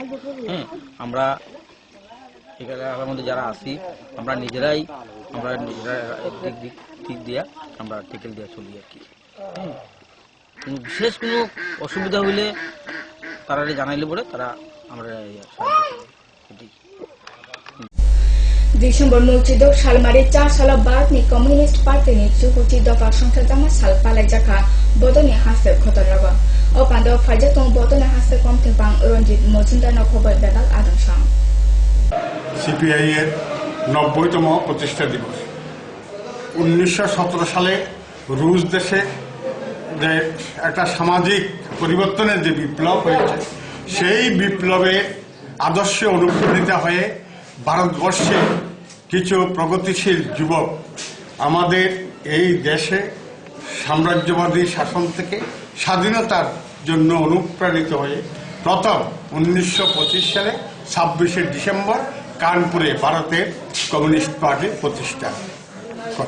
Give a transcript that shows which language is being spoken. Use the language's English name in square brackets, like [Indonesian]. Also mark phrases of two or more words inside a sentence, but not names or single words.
[Bangla] হ্যাঁ, আমরা এখানে আমাদের যারা আছি আমরা নিজেরা দিক দিয়া আমরা টেকেল দিয়া চলি আর কি। বিশেষ কোনো অসুবিধা হইলে তারা জানাইলে পরে তারা আমরা [Kok Borok] Desember multidor Shalmari 4 sala Bhartni Communist Party ni Chukuchi Dofa Songkhatama Sal Palajaka Bodoni Haste Khotoraga O Pando Fajatong Bodoni Haste Komtipang Ronjit Mojindar no Khobor Bedal Adam Shang [Bangla] সিপিআই এর 90তম প্রতিষ্ঠা দিবস। 1917 সালে রুশ দেশে যে একটা সামাজিক পরিবর্তনের যে বিপ্লব হয়েছে, সেই বিপ্লবে আদর্শে অনুপ্রাণিত হয়ে ভারতবর্ষে কিছু প্রগতিশীল যুবক আমাদের এই দেশে সাম্রাজ্যবাদী শাসন থেকে স্বাধীনতার জন্য অনুপ্রাণিত হয়ে প্রথম 1925 সালে 26শে ডিসেম্বর কানপুরে ভারতের কমিউনিস্ট পার্টি প্রতিষ্ঠা করে।